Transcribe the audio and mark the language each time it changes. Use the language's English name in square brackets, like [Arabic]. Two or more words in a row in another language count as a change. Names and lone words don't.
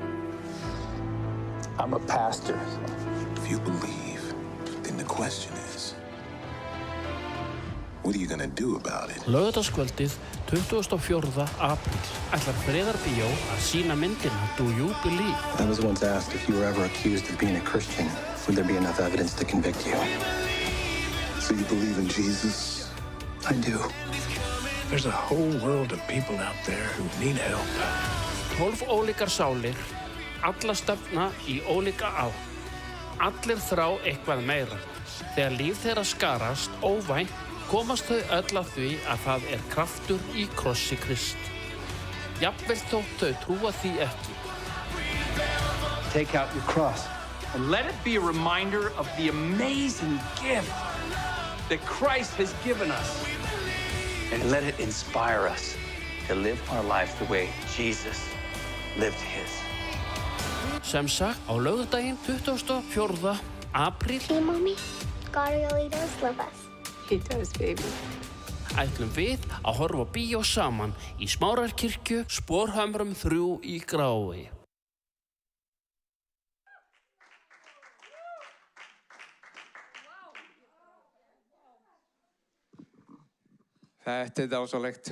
[English] I'm a pastor. If you believe, then the question is, what are you going to do about it? [Icelandic] Laugardagskvöldið 24. apríl ætlar Friðarbíó að sýna myndina Do You Believe? [English] I was once asked if you were ever accused of being a Christian. Would there be enough evidence to convict you? So you believe in Jesus? I do. There's a whole world of people out there who need help. [Icelandic] 12 ólíkar sálir, alla stefna í ólíka átt. Allir þrá eitthvað meira. Þegar líf þeirra skarast óvænt, komast þau öll að því að það kraftur í krossi Krist. Jafnvel þótt þau trúa því ekki. [English] Take out your cross and let it be a reminder of the amazing gift that Christ has given us. And let it inspire us to live our life the way Jesus lived his. [Icelandic] Sem sagt, á laugardaginn 24. apríl. [English] See, Mommy? God really does love us. He does, baby. [Icelandic] Ætlum við að horfa á bíó saman í Smárarkirkju, Sporhömrum 3 í Grái. Þetta dásalegt.